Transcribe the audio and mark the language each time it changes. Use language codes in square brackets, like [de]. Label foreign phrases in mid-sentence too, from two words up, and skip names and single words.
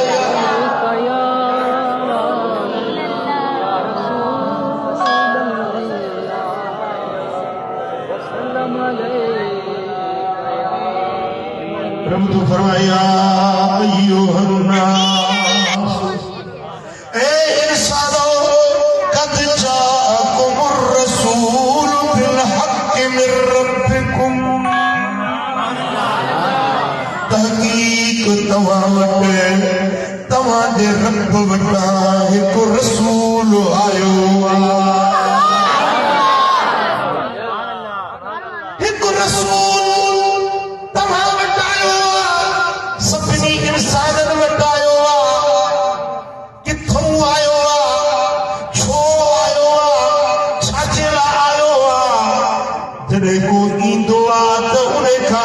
[ur] رب تو فرمایا [ar] أيها الناس [ur] اے انسانو [ar] قد جاءكم الرسول بالحق من ربكم [sd] तहकीक तव्हां वटि तव्हांजे रब वटां हिकु रसूल आयो हिकु रसूल तव्हां वटि आयो सभिनी इंसाननि वटि आयो किथों आयो छो आयो छाजे लाइ आयो जॾहिं को ईंदो आहे त उन खां